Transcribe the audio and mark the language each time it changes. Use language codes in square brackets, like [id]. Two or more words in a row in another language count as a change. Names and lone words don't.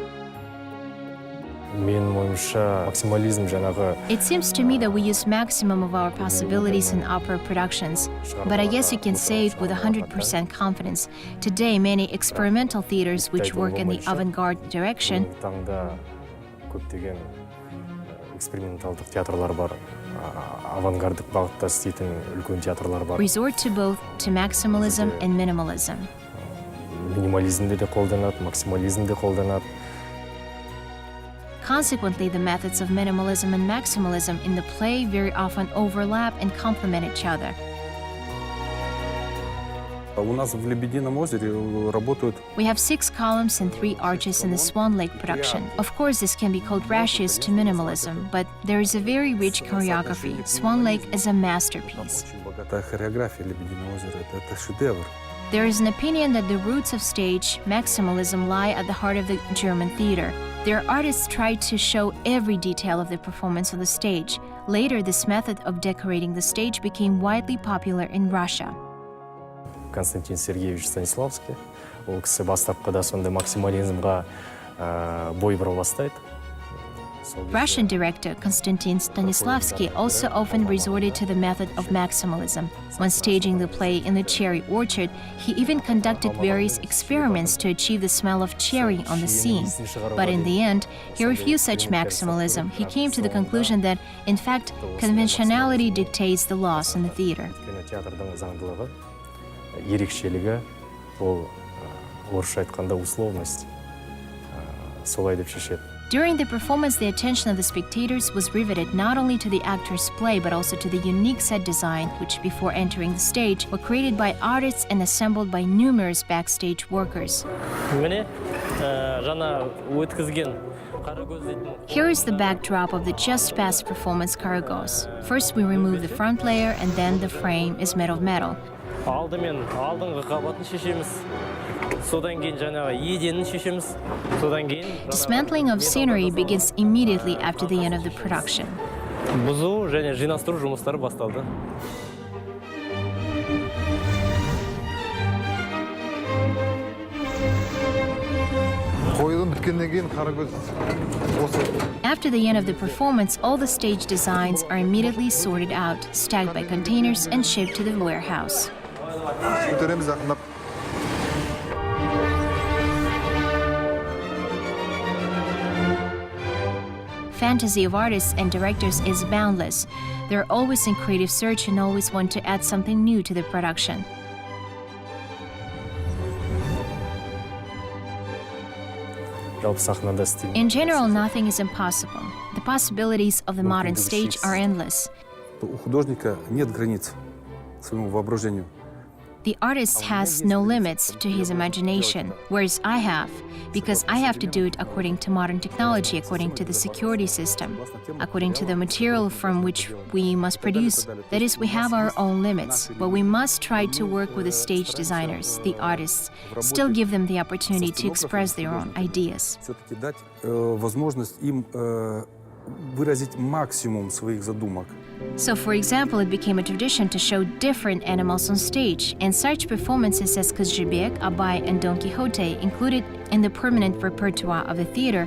[en] It seems to me that we use maximum of our possibilities in opera productions, but I guess you can say it with 100% confidence. Today, many experimental theaters which work in the avant-garde direction [kk] эксперименталдық театрлар бар. авангардық бағытта істейтін үлкен театрлар бар. [en] Resort to both to maximalism and minimalism. [kk] Минимализмді де қолданады, максимализмді қолданады. [en] Consequently, the methods of minimalism and maximalism in the play very often overlap and complement each other. [ru] У нас в Лебедином озере работают [en] We have 6 columns and 3 arches in the Swan Lake production. Of course, this can be called ratios to minimalism, but there is a very rich choreography. Swan Lake is a masterpiece. [ru] очень богатая хореография Лебединого озера. Это шедевр. [en] There is an opinion that the roots of stage maximalism lie at the heart of the German theater. Their artists tried to show every detail of the performance on the stage. Later, this method of decorating the stage became widely popular in Russia. [kk] Константин Сергеевич Станиславский. Ол кісі бастапқыда сонда максимализмға бой бұра бастайды. [en] Russian director Konstantin Stanislavski also often resorted to the method of maximalism. When staging the play in the cherry orchard, he even conducted various experiments to achieve the smell of cherry on the scene. But in the end, he refused such maximalism. He came to the conclusion that, in fact, conventionality dictates the laws in the theater. [kk] Театрдың заңдылығы, ерекшелігі, ол орысша айтқанда условность, солай деп шешеді. [en] During the performance, the attention of the spectators was riveted not only to the actor's play, but also to the unique set design, which before entering the stage were created by artists and assembled by numerous backstage workers. [kk] Міне, жаңа өткізген [en] Here is the backdrop of the just past performance Karagos. First, we remove the front layer, and then the frame is made of metal. [kk] Алдымен алдыңғы қабатын шешеміз. Содан кейін жаңағы еденін шешеміз. Содан кейін [en] Dismantling of scenery begins immediately after the end of the production. [kk] бұзу және жинастыру жұмыстары басталды. Қойылым біткеннен кейін Қарагөз осы [en] After the end of the performance, all the stage designs are immediately sorted out, stacked by containers, and shipped to the warehouse. [kk] көтереміз ақырындап. [en] Fantasy of artists and directors is boundless. They're always in creative search and always want to add something new to the production. [kk] Жалпы сахнада істеймін. [en] In general, nothing is impossible. The possibilities of the modern stage are endless. [ru] У художника нет границ своему воображению. [en] The artist has no limits to his imagination, whereas I have, because I have to do it according to modern technology, according to the security system, according to the material from which we must produce. That is, we have our own limits, but we must try to work with the stage designers, the artists, still give them the opportunity to express their own ideas. [ru] Все-таки дать возможность им выразить максимум своих задумок. [en] So, for example, it became a tradition to show different animals on stage, and such performances as Kozhebek, Abai, and Don Quixote included in the permanent repertoire of the theater.